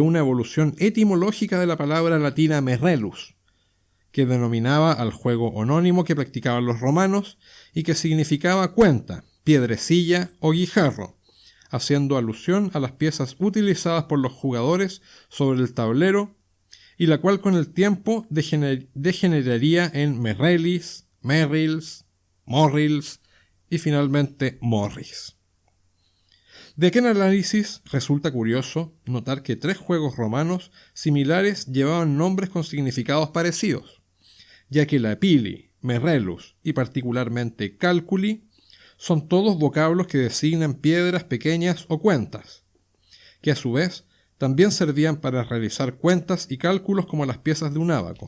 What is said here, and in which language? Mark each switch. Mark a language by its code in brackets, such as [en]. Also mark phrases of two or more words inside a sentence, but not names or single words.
[es] una evolución etimológica de la palabra latina merrellus, que denominaba al juego onónimo que practicaban los romanos y que significaba cuenta, piedrecilla o guijarro, haciendo alusión a las piezas utilizadas por los jugadores sobre el tablero, y la cual con el tiempo degeneraría en merrellis, merrills, morrills y finalmente morris. De aquel análisis resulta curioso notar que 3 juegos romanos similares llevaban nombres con significados parecidos, ya que Lapili, Merrellus y particularmente Calculi son todos vocablos que designan piedras pequeñas o cuentas, que a su vez también servían para realizar cuentas y cálculos como las piezas de un ábaco.